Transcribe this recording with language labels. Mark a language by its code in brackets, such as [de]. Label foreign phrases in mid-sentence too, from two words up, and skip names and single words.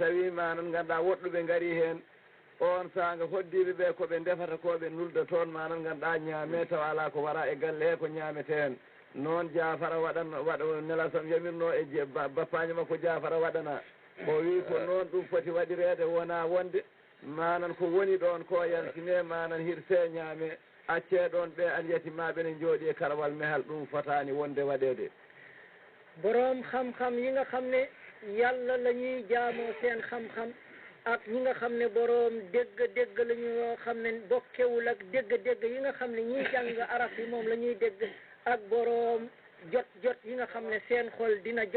[ff] tawi manam ganduɗa woɗɗuɓe gaari hen on sanga hoddiɓe ɓe koɓe ndefata koɓe nulda toon manam ganduɗa ñaame taw ala ko wara e galle he ko ñamete hen noon Jafara waɗa nela sam yamirno e bappaño makko Jafara waɗana o wi ko noon ɗum foti waɗirede wona wonde manan ko woni ɗon ko yaltine manan hirse ñaame acce ɗon ɓe alyatimaɓe ne jooɗi e karawal mehal ɗum fotani wonde waɗede [wo] boroom xam-xam yi nga xam ne yàlla la ñuy jaamoo seen xam-xam ak ñi nga xam ne boroom dégg la ñu yoo xam ne bokkewul ak dégg yi nga xam ne ñiy jàng arab yi moom la ñuy dégg ak boroom jot yi nga xam ne seen xol dina jot